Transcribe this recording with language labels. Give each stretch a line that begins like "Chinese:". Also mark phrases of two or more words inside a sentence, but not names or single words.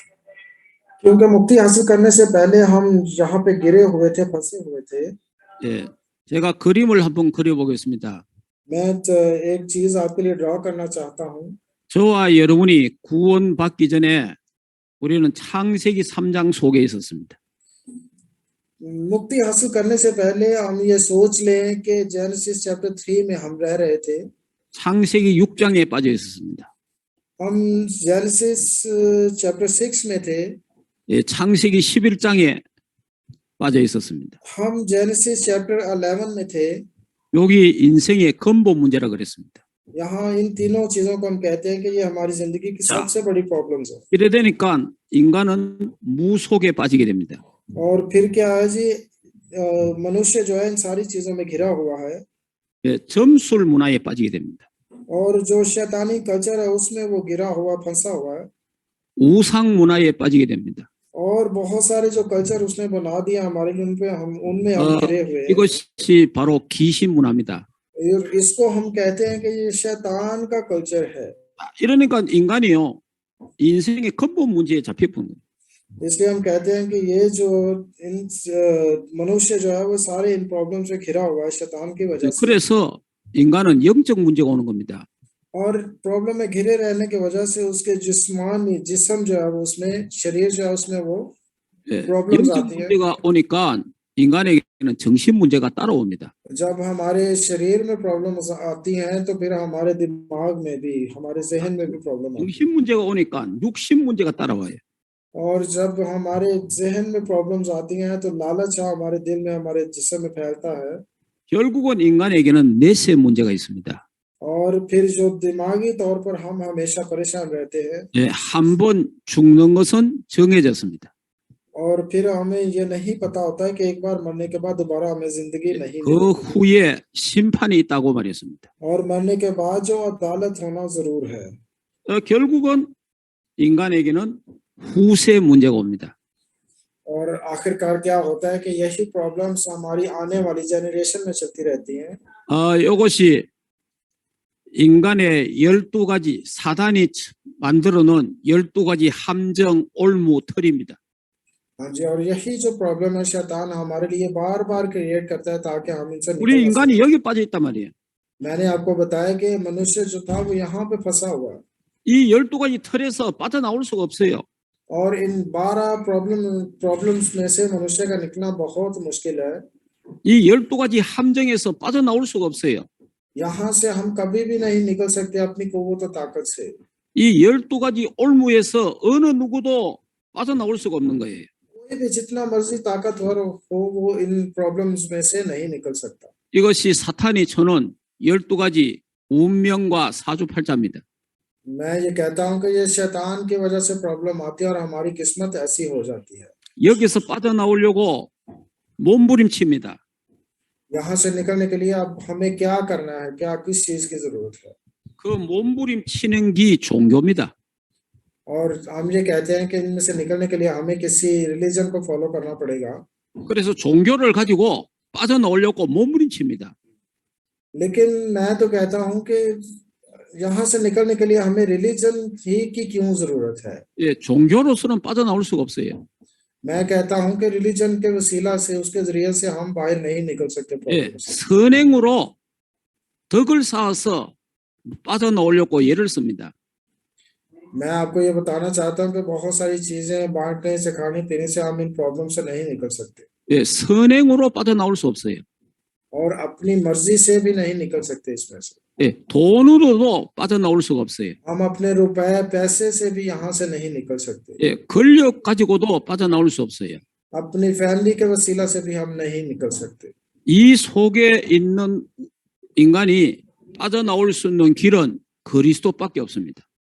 Hindi: क्योंकि मुक्ति हासिल करने से पहले हम यहाँ पे गिरे हुए थे, फंसे हुए थे।
Korean: 예, 제가 그림을 한번 그려보겠습니다.
Hindi: मैं एक चीज आपके लिए ड्रॉ करना चाहता हूँ।
Korean: 저와 여러분이 구원 받기 전에 우리는 창세기 3장 속에 있었습니다.
Hindi: मुक्ति हासिल करने से पहले हम ये सोच लें कि
English: Genesis chapter
Hindi: 3 में हम रह रहे थे।
Korean: 창세기 6장에 빠져 있었습니다.
Hindi: हम
English: Genesis chapter
Hindi: 6 में थे।
Korean: 예, 창세기 11장에 빠져 있었습니다.
Hindi: हम
English: Genesis chapter
Hindi: 11 में थे।
Korean: 여기 인생의 근본 문제라 그랬습니다.
Hindi: यहाँ इन तीनों चीजों को हम कहते हैं कि ये हमारी जिंदगी की सबसे बड़ी प्रॉब्लम्स है।
Korean: 이래 되니까 인간은 무속에 빠지게 됩니다.
Hindi: और फिर क्या है जी, मनुष्य जो है इन सारी चीजों में घिरा हुआ है।
Korean: 예, 점술 문화에 빠지게 됩니다.
Hindi: और जो शैतानी कल्चर है उसमें वो गिरा हुआ, फंसा हुआ है।
Korean: 우상 문화에 빠지게 됩니다.
Hindi: और बहुत सारे जो कल्चर उसने बना दिया हमारे लिए, उनमें हम घिरे हुए हैं।
Korean: 이것이 바로 귀신 문화입니다.
Hindi: इसको हम कहते हैं कि ये शैतान का कल्चर है।
Korean: 이러니까 인간이요 인생의 근본 문제에 잡혀버린 거예요.
Hindi: इसलिए हम कहते हैं कि ये जो मनुष्य जो है वो सारे इन प्रॉब्लम से घिरा हुआ है शैतान की वजह से।
Korean: 그래서 인간은 영적 문제가 오는 겁니다.
Hindi: और प्रॉब्लम में घिरे रहने की वजह से उसके जिस्मानी जिस्म जो है वो उसमें शरीर जो है उसमें वो
Korean: 예,
Hindi: प्रॉब्लम्स
Korean: 영적
Hindi: आती है।
Korean: 문제가 오니까 인간에게는 정신 문제가 따라옵니다.
Hindi: जब हमारे शरीर में प्रॉब्लम्स आती हैं तो फिर हमारे दिमाग में भी हमारे जहन में भी प्रॉब्लम आती
Korean: 정신 문제가 오니까 육신 문제가 따라와요.
Hindi: है। और जब हमारे जहन में प्रॉब्लम्स आती हैं तो लालच हमारे दिल में हमारे जिस्म में फैलता है।
Korean: 결국은 인간에게는 내세 문제가 있습니다.
Hindi: और फिर जो दिमागी तौर पर हम हमेशा परेशान रहते हैं।
Korean: 예, 한번 죽는 것은 정해졌습니다.
Hindi: और फिर हमें ये नहीं पता होता है कि एक बार मरने के बाद दोबारा हमें जिंदगी नहीं
Korean: 그
Hindi: मिलेगी।
Korean: 후에 심판이 있다고 말했습니다.
Hindi: और मरने के बाद जो अदालत होना जरूर है।
Korean: 결국은 인간에게는 후세 문제가 옵니다.
Hindi: और आखिरकार क्या होता है कि यही प्रॉब्लम्स हमारी आने वाली जनरेशन में चलती रहती हैं।
Korean: 이것이 인간의 12가지 사단이 만들어 놓은 12가지 함정, 올무, 틀입니다.
Hindi: हाँ जी, और यही जो प्रॉब्लम है शैतान हमारे लिए बार बार क्रिएट करता है ताकि हम इनसे
Korean: 우리
Hindi: निकल ना
Korean: 인간이
Hindi: सकें।
Korean: 여기 빠져 있단 말이에요.
Hindi: मैंने आपको बताया कि मनुष्य जो था वो यहाँ पे फंसा हुआ है।
Korean: 이 12가지 틀에서 빠져나올 수가 없어요.
Hindi: और इन 12 प्रॉब्लम्स में से मनुष्य का निकलना बहुत मुश्किल है।
Korean: 이 12가지 함정에서 빠져나올 수가 없어요.
Hindi: यहाँ से हम कभी भी नहीं निकल सकते अपनी कुव्वत और ताकत से।
Korean: 이 12가지 올무에서 어느 누구도 빠져나올 수가 없는 거예요.
Hindi: कोई भी जितना मर्जी ताकतवर हो वो इन प्रॉब्लम्स में से नहीं निकल सकता।
Korean: 이것이 사탄이 쳐놓은 12가지 운명과 사주팔자입니다.
Hindi: मैं ये कहता हूँ कि ये शैतान की वजह से प्रॉब्लम आती है और हमारी किस्मत ऐसी हो जाती है।
Korean: 여기서 빠져나오려고 몸부림칩니다.
Hindi: यहाँ से निकलने के लिए अब हमें क्या करना है, क्या किस चीज की जरूरत है।
Korean: 그 몸부림치는 게 종교입니다.
Hindi: और हम ये कहते हैं कि इनमें से निकलने के लिए हमें किसी रिलीजन को फॉलो करना पड़ेगा।
Korean: 그래서 종교를 가지고 빠져나오려고 몸부림칩니다.
Hindi: लेकिन मैं तो कहता हूँ कि यहाँ से निकलने के लिए हमें रिलीजन ही की क्यों जरूरत है।
Korean: 예, 종교로서는 빠져나올 수가 없어요.
Hindi: मैं कहता हूँ कि रिलीजन के वसीला से उसके जरिए से हम बाहर नहीं निकल सकते
Korean: 예,
Hindi: प्रॉब्लम से।
Korean: 선행으로 덕을 쌓아서 빠져나오려고 예를 씁니다.
Hindi: मैं आपको ये बताना चाहता हूँ कि बहुत सारी चीजें बांटने से खाने पीने से हम इन प्रॉब्लम से नहीं निकल सकते
Korean: 예, 선행으로 빠져나올 수 없어요.
Hindi: और अपनी मर्जी से भी नहीं निकल सकते इसमें से।
Korean: 예, 돈으로도 빠져나올 수가 없어요.
Hindi: हम अपने रुपए पैसे से भी यहाँ से नहीं निकल सकते।
Korean: 예, 권력 가지고도 빠져나올 수 없어요.
Hindi: अपनी फैमिली के वसीला से भी हम नहीं निकल सकते।
Korean: 이 속에 있는 인간이 빠져나올 수 있는 길은 그리스도밖에 없습니다.